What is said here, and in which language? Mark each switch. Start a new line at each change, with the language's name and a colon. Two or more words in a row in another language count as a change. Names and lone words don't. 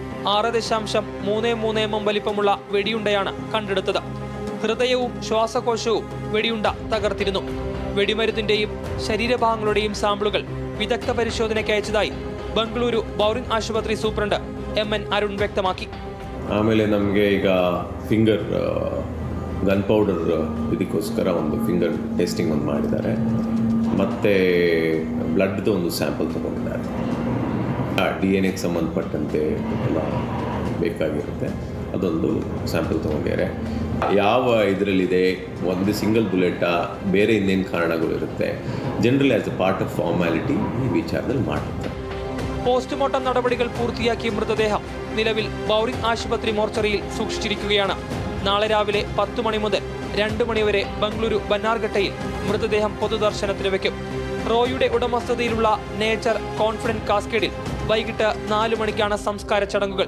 Malayalam: 6.33 mm വലിപ്പമുള്ള വെടിയുണ്ടയാണ് കണ്ടെടുത്തത്. ഹൃദയവും ശ്വാസകോശവും വെടിയുണ്ട തകർത്തിരുന്നു. വെടിമരുന്നിന്റെയും ശരീരഭാഗങ്ങളുടെയും സാമ്പിളുകൾ വിദഗ്ധ പരിശോധനയ്ക്ക് അയച്ചതായി ബംഗളൂരു ബൗറിംഗ് ആശുപത്രി സൂപ്രണ്ട് MN അരുൺ വ്യക്തമാക്കി.
Kannada: ಆಮೇಲೆ ನಮಗೆ ಈಗ
English: finger gun powder
Kannada: ಇದಕ್ಕೋಸ್ಕರ ಒಂದು
English: finger testing
Kannada: ಒಂದು ಮಾಡಿದ್ದಾರೆ. ಮತ್ತು ಬ್ಲಡ್ದು ಒಂದು ಸ್ಯಾಂಪಲ್ ತೊಗೊಂಡಿದ್ದಾರೆ. DNA ಸಂಬಂಧಪಟ್ಟಂತೆ ಎಲ್ಲ ಬೇಕಾಗಿರುತ್ತೆ, ಅದೊಂದು ಸ್ಯಾಂಪಲ್ ತೊಗೊಂಡಿದ್ದಾರೆ. ಯಾವ ಇದರಲ್ಲಿದೆ, ಒಂದು ಸಿಂಗಲ್ ಬುಲೆಟಾ, ಬೇರೆ ಇನ್ನೇನು ಕಾರಣಗಳಿರುತ್ತೆ,
English: generally as a part of formality
Kannada: ಈ ವಿಚಾರದಲ್ಲಿ ಮಾಡ್ತಾರೆ.
Malayalam: പോസ്റ്റ്മോർട്ടം നടപടികൾ പൂർത്തിയാക്കിയ മൃതദേഹം നിലവിൽ ബൗറിംഗ് ആശുപത്രി മോർച്ചറിയിൽ സൂക്ഷിച്ചിരിക്കുകയാണ്. നാളെ രാവിലെ 10 മണി മുതൽ 2 മണി വരെ ബംഗളൂരു ബന്നാർഘട്ടയിൽ മൃതദേഹം പൊതുദർശനത്തിന് വയ്ക്കും. റോയിയുടെ ഉടമസ്ഥതയിലുള്ള നേച്ചർ കോൺഫിഡന്റ് കാസ്കേഡിൽ വൈകിട്ട് 4 മണിക്കാണ് സംസ്കാര ചടങ്ങുകൾ.